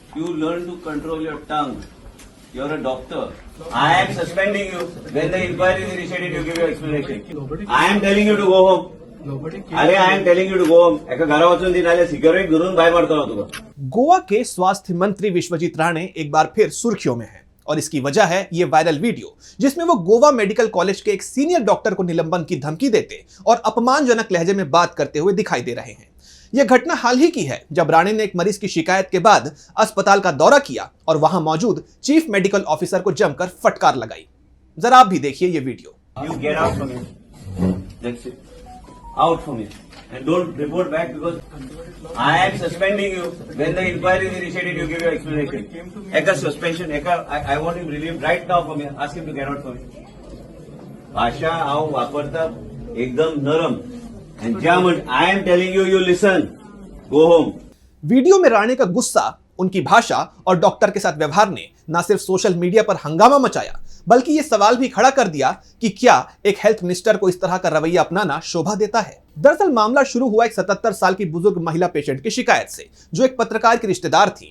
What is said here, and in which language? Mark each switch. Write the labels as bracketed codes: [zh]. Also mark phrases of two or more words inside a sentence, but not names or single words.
[en] You learn to control your tongue. You're a doctor. I am suspending you. When the inquiry is initiated, you give your explanation. I am telling you to go home. अरे I am telling you to go home. [kok] एका घरा वचून दिनाले सिक्युरिटी घरून बाहेर मारतो तुका. [hi] गोवा के स्वास्थ्य मंत्री विश्वजीत राणे एक बार फिर सुर्खियों में हैं और इसकी वजह है ये वायरल वीडियो जिसमें वो गोवा मेडिकल कॉलेज के एक सीनियर डॉक्टर को निलंबन की धमकी देते और अपमानजनक लहजे में बात करते हुए दिखाई दे रहे हैं. यह घटना हाल ही की है जब राणे ने एक मरीज की शिकायत के बाद अस्पताल का दौरा किया और वहां मौजूद चीफ मेडिकल ऑफिसर को जमकर फटकार लगाई. जरा आप भी देखिए ये वीडियो. [en] You get out from here. That's it. Out from here. And don't report back because I am suspending you. When the inquiry is initiated, you give your explanation. [kok] Eka suspension. [en] I want him relieved right now from here. Ask him to get out from here. [kok] भाषा हांव वापरता एकदम नरम. [en] And German, I am telling you, you listen. Go home. [hi] वीडियो में राणे का गुस्सा, उनकी भाषा और डॉक्टर के साथ व्यवहार ने न सिर्फ सोशल मीडिया पर हंगामा मचाया बल्कि ये सवाल भी खड़ा कर दिया कि क्या एक हेल्थ मिनिस्टर को इस तरह का रवैया अपनाना शोभा देता है. दरअसल मामला शुरू हुआ एक 77 साल की बुजुर्ग महिला पेशेंट की शिकायत से जो एक पत्रकार की रिश्तेदार थी.